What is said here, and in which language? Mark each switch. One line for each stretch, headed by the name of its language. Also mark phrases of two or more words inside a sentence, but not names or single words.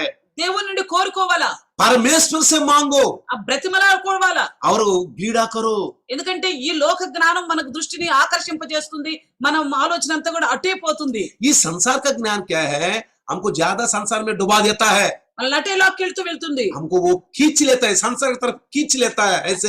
Telugu: దేవుని నుండి కోరుకోవాలా,
Hindi: परमेश्वर से मांगो
Telugu: ఆ బ్రతిమలాడుకోవాలా.
Hindi: और पीड़ा करो।
Telugu: ఎందుకంటే ఈ లోక జ్ఞానం మనకు దృష్టిని ఆకర్షింపజేస్తుంది, మనం ఆలోచన అంతా కూడా అటే పోతుంది.
Hindi: ये संसार का ज्ञान क्या है? हमको ज्यादा संसार में डुबा देता है,
Telugu: మన అటే లాక్కెళ్తూ వెళ్తుంది.
Hindi: हमको वो खींच लेता है, संसार की तरफ खींच लेता है ऐसे।